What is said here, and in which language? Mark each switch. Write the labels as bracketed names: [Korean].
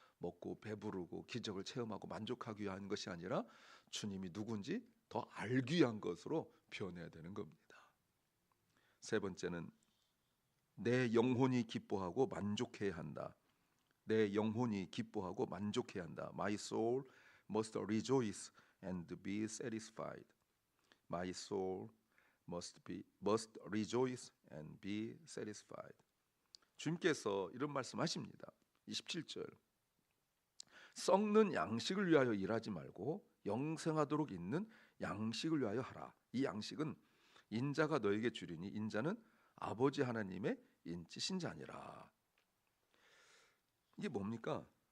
[Korean] 먹고 배부르고 기적을 체험하고 만족하기 위한 것이 아니라 주님이 누군지 더 알기 위한 것으로 변해야 되는 겁니다. 세 번째는 내 영혼이 기뻐하고 만족해야 한다. 내 영혼이 기뻐하고 만족해야 한다. [English] My soul must rejoice and be satisfied. My soul must rejoice and be satisfied. [Korean] 주님께서 이런 말씀하십니다. 27절. 썩는 양식을 위하여 일하지 말고 영생하도록 있는 양식을 위하여 하라. 이 양식은 인자가 너에게 주리니 인자는 아버지 하나님의 인치신 자니라. 이게 뭡니까?